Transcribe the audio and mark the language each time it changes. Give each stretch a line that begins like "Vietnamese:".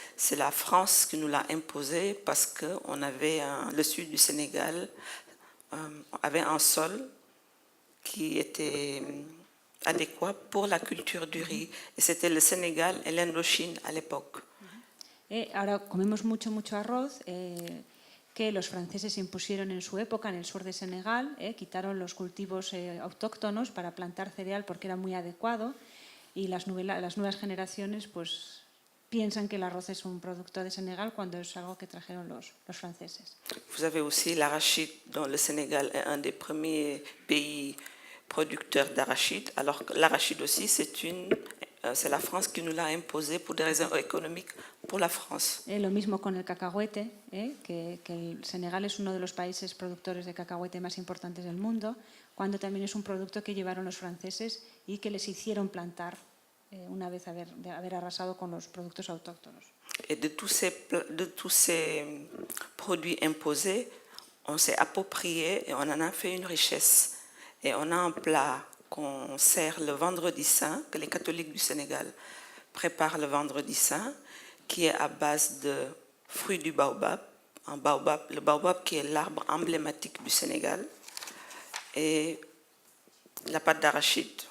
French: C'est la France qui nous l'a imposé parce que le sud du Sénégal avait un sol qui était adéquat pour la culture du riz. Et c'était le Sénégal et l'Indochine à l'époque.
Spanish: Ahora comemos mucho arroz que los franceses impusieron en su época en el sur de Senegal, quitaron los cultivos autóctonos para plantar cereal porque era muy adecuado y las nuevas generaciones pues piensan que el arroz es un producto de Senegal cuando es algo que trajeron los franceses.
French: Vous avez aussi l'arachide, dont le Sénégal est un des premiers pays producteurs d'arachide, alors que l'arachide aussi c'est la France qui nous l'a imposé pour des raisons économiques pour la France.
Spanish: Lo mismo con el cacahuete, que el Senegal es uno de los países productores de cacahuete más importantes del mundo, cuando también es un producto que llevaron los franceses y que les hicieron plantar una vez haber arrasado con los productos autóctonos.
French: Et de tous ces produits imposés, on s'est approprié et on en a fait une richesse. Et on a un plat qu'on sert le vendredi saint, que les catholiques du Sénégal préparent le vendredi saint, qui est à base de fruits du baobab, le baobab qui est l'arbre emblématique du Sénégal, et la pâte d'arachide.